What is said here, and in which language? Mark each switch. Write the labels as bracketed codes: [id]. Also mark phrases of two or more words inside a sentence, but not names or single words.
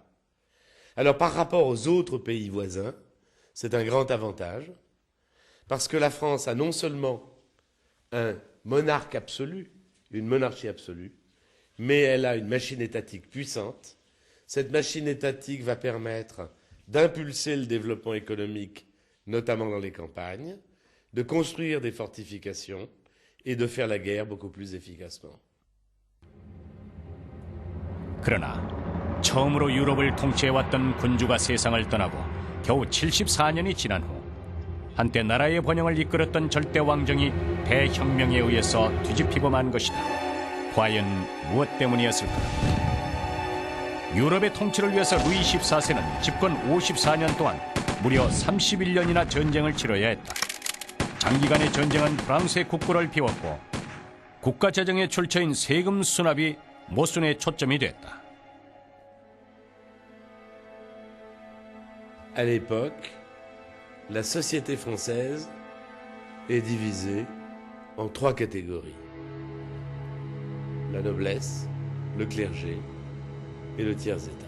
[fr] Alors par rapport aux autres pays voisins, c'est un grand avantage, parce que la France a non seulement un monarque absolu, une monarchie absolue, mais elle a une machine étatique puissante. Cette machine étatique va permettre d'impulser le développement économique, notamment dans les campagnes, de construire des fortifications et de faire la guerre beaucoup plus efficacement. [ko] 그러나 처음으로 유럽을 통치해왔던 군주가 세상을 떠나고 겨우 74년이 지난 후 한때 나라의 번영을 이끌었던 절대 왕정이 대혁명에 의해서 뒤집히고 만 것이다. 과연 무엇 때문이었을까? 유럽의 통치를 위해서 루이 14세는 집권 54년 동안 무려 31년이나 전쟁을 치러야 했다. 장기간의 전쟁은 프랑스의 국고를 비웠고 국가 재정의 출처인 세금 수납이 모순의 초점이 됐다. [fr] À l'époque, la société française est divisée en trois catégories. La noblesse, le clergé et le tiers-état.